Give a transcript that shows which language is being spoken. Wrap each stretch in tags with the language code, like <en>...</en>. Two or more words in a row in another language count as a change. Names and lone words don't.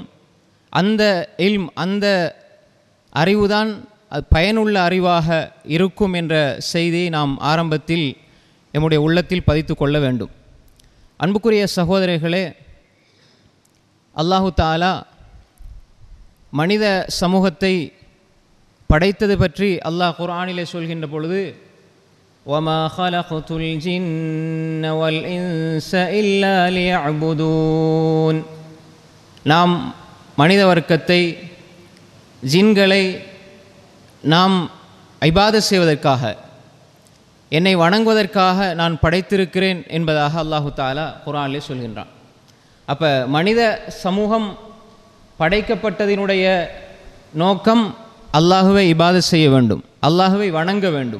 <ta>அந்த இல்ம், அந்த அறிவுதான் பயனுள்ள அறிவாக இருக்கும் என்ற செய்தியை நாம் ஆரம்பத்தில் நம்முடைய உள்ளத்தில் பதித்து கொள்ள வேண்டும். அன்புக்குரிய சகோதரர்களே,</ta> <ar>الله تعالى</ar> <ta>மனித சமூகத்தை படைத்தது பற்றி அல்லாஹ் குர்ஆனிலே சொல்கின்ற பொழுது,</ta> <ar>وَمَا خَلَقْتُ الْجِنَّ وَالْإِنسَ إِلَّا لِيَعْبُدُونَ.</ar> <ta>நாம் மனித வர்க்கத்தை, ஜின்களை நாம் இபாதத் செய்வதற்காக, என்னை வணங்குவதற்காக நான் படைத்திருக்கிறேன் என்பதாக</ta> <ar>الله تعالى</ar> <ta>குர்ஆனிலே சொல்கின்றான். அப்போ மனித சமூகம் படைக்கப்பட்டதினுடைய நோக்கம் அல்லாஹுவை இபாதத் செய்ய வேண்டும், அல்லாஹுவை வணங்க வேண்டும்.</ta>